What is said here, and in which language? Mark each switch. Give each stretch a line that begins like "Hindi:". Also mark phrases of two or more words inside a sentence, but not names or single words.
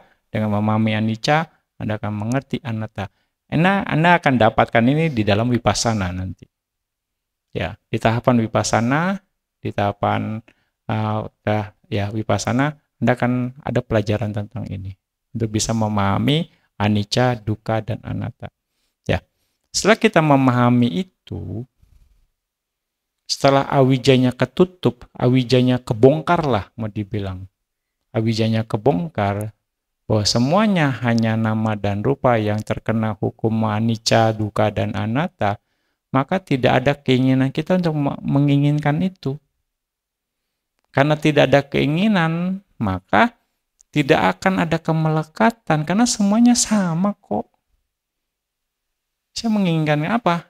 Indonesian: Dengan memahami anicca, Anda akan mengerti anatta. Anda akan dapatkan ini di dalam vipassana nanti. Ya, di tahapan vipassana, di tahapan vipassana, Anda akan ada pelajaran tentang ini untuk bisa memahami
Pali: anicca, dukkha,
Indonesian: dan anatta. Ya, setelah kita memahami itu, setelah awijanya ketutup, awijanya kebongkar lah mau dibilang. Awijanya kebongkar, bahwa semuanya hanya nama dan rupa yang terkena hukum
Pali: anicca, dukkha,
Indonesian: dan anatta, maka tidak ada keinginan kita untuk menginginkan itu. Karena tidak ada keinginan, maka tidak akan ada kemelekatan, karena semuanya sama kok. Saya menginginkan apa?